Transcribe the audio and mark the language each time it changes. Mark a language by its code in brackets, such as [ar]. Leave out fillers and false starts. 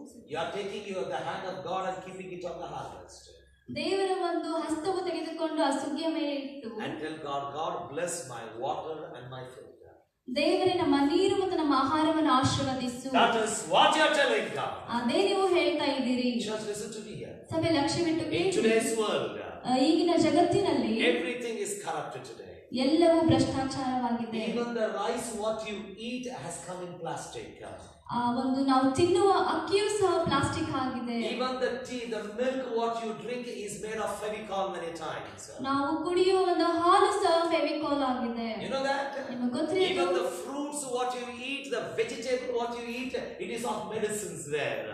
[en] You are taking the hand of God and keeping it on the harvest. [kn] ದೇವರ ಒಂದು ಹಸ್ತವು ತೆಗೆದುಕೊಂಡು ಆ ಸುಗ್ಗಿಯ ಮೇಲೆ ಇಟ್ಟು [en] and tell God, God bless my water and my food. [kn] ದೇವರೇ ನಮ್ಮ ನೀರು ಮತ್ತು ನಮ್ಮ ಆಹಾರವನ್ನು ಆಶೀರ್ವದಿಸು. [en] That is what you are telling God. [kn] ಅದೇ ನೀವು ಹೇಳ್ತಾ ಇದ್ದೀರಿ. [en] Just listen to me here. [kn] ಸಭೆ ಲಕ್ಷ್ಯವಿಟ್ಟು [en] In [kn] ಕೇಳಿ. [en] today's world, [kn] ಈಗಿನ ಜಗತ್ತಿನಲ್ಲಿ [en] everything is corrupted today. [kn] ಎಲ್ಲವೂ ಭ್ರಷ್ಟಾಚಾರವಾಗಿದೆ. [en] Even the rice what you eat has come in plastic. [kn] ಆ ಒಂದು ನಾವು ತಿನ್ನುವ ಅಕ್ಕಿಯೂ ಸಹ ಪ್ಲಾಸ್ಟಿಕ್ ಆಗಿದೆ. [en] Even the tea, the milk what you drink is made of Fevicol many times. [kn] ನಾವು ಕುಡಿಯುವ ಒಂದು ಹಾಲು ಸಹ ಫೆವಿಕಾಲ್ ಆಗಿದೆ. [en] You know that? [kn] ನಿಮಗೆ ಗೊತ್ತಿದೆ? [en] Even the fruits what you eat, the vegetable what you eat, it is of medicines there.